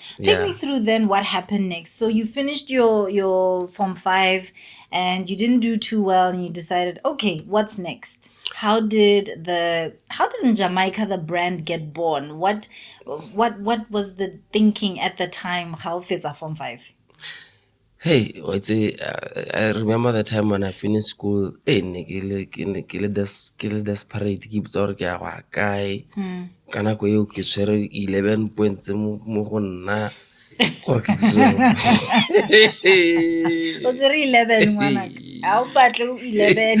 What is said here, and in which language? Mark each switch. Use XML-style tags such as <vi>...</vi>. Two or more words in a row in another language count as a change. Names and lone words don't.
<en>Take me through then what happened next. So you finished your Form 5 and you didn't do too well, and you decided, okay, what's next? how did Jamaica the brand get born? What was the thinking at the time? How fits Form 5? Hey, I remember the time when I finished school.</en> <tn>Hey, ke le desperate ke ipotsa gore ke ya go ya kae. Ka nako eo ke tshwere 11 points mo go nna gore ke dire O tsere 11 ngwana. A o batle 11.</tn>